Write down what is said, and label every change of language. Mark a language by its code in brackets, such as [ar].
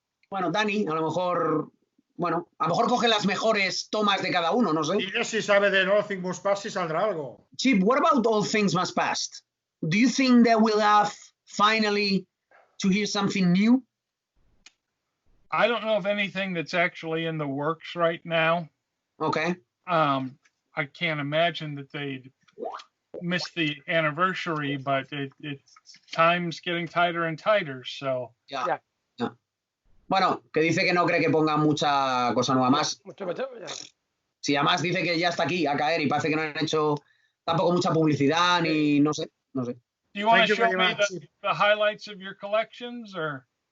[es] Bueno, Dani, a lo mejor coge las mejores tomas de cada uno, no sé. Y si sabe de All Things Must Pass, si saldrá algo. [en] Chip, what about All Things Must Pass? Do you think that we'll have finally to hear something new? I don't know of anything that's actually in the works right now. Okay. I can't imagine that they'd miss the anniversary, but it's time's getting tighter and tighter, so. Yeah. [es] Bueno, que dice que no cree que pongan mucha cosa nueva más. Sí, además dice que ya está aquí a caer y parece que no han hecho tampoco mucha publicidad ni no sé. [en] Do you want to show me the highlights of your collections or?